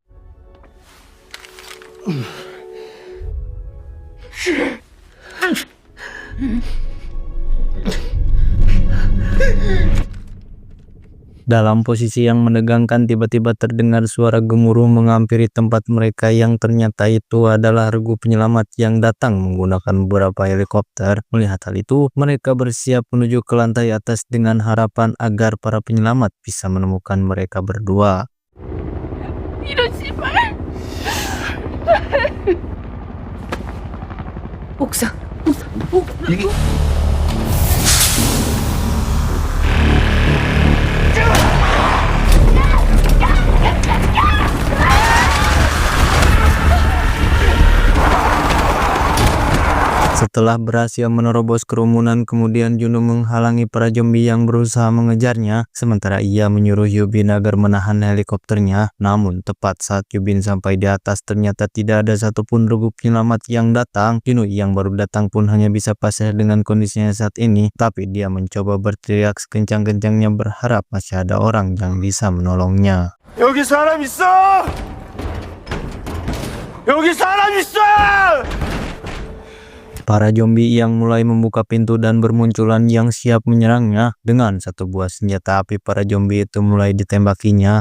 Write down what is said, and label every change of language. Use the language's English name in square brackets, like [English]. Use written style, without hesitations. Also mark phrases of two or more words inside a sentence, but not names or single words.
[Indonesian] Dalam posisi yang menegangkan, tiba-tiba terdengar suara gemuruh menghampiri tempat mereka, yang ternyata itu adalah regu penyelamat yang datang menggunakan beberapa helikopter. Melihat hal itu, mereka bersiap menuju ke lantai atas dengan harapan agar para penyelamat bisa menemukan mereka berdua. [Korean] 이런 씨발. 옥상. [Indonesian] Setelah berhasil menerobos kerumunan, kemudian Juno menghalangi para zombie yang berusaha mengejarnya, sementara ia menyuruh Yubin agar menahan helikopternya. Namun tepat saat Yubin sampai di atas, ternyata tidak ada satupun regu penyelamat yang datang. Juno yang baru datang pun hanya bisa pasrah dengan kondisinya saat ini, tapi dia mencoba berteriak sekencang-kencangnya berharap masih ada orang yang bisa menolongnya. [Korean] 여기 사람 있어! 여기 사람 있어! [Indonesian] Para zombie yang mulai membuka pintu dan bermunculan yang siap menyerangnya. Dengan satu buah senjata api, para zombie itu mulai ditembakinya.